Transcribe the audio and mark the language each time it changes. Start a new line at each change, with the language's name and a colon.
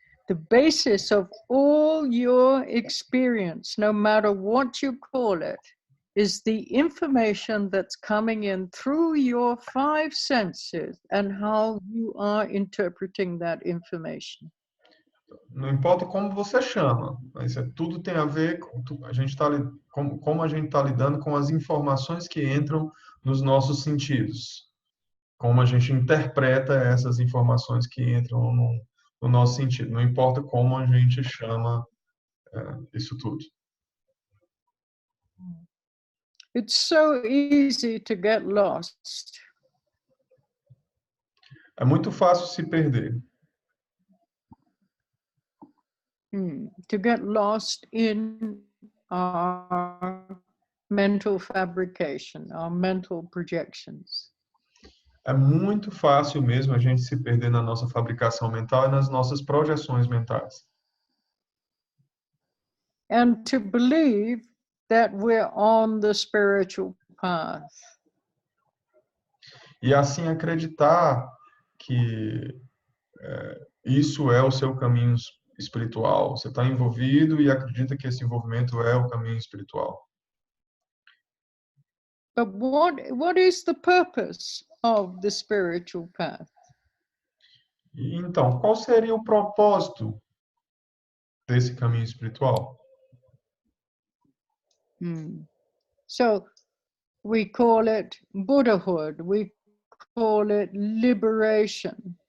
English: The basis of all your experience, no matter what you call it, is the information that's coming in through your five senses and how you are interpreting that information.
Portuguese: Não importa como você chama, mas tudo tem a ver com como a gente está lidando com as informações que entram nos nossos sentidos, como a gente interpreta essas informações que entram no nosso sentido. Não importa como a gente chama isso tudo.
English: It's so easy to get lost.
Portuguese: É muito fácil se perder.
English: To get lost in our mental fabrication, our mental projections.
Portuguese: É muito fácil mesmo a gente se perder na nossa fabricação mental e nas nossas projeções mentais.
English: And to believe that we're on the spiritual path.
Portuguese: E assim acreditar que isso é o seu caminho espiritual. Você está envolvido e acredita que esse envolvimento é o caminho espiritual.
English: But what is the purpose of the spiritual path?
Portuguese: E, então, qual seria o propósito desse caminho espiritual?
English: So we call it Buddhahood, we call it liberation.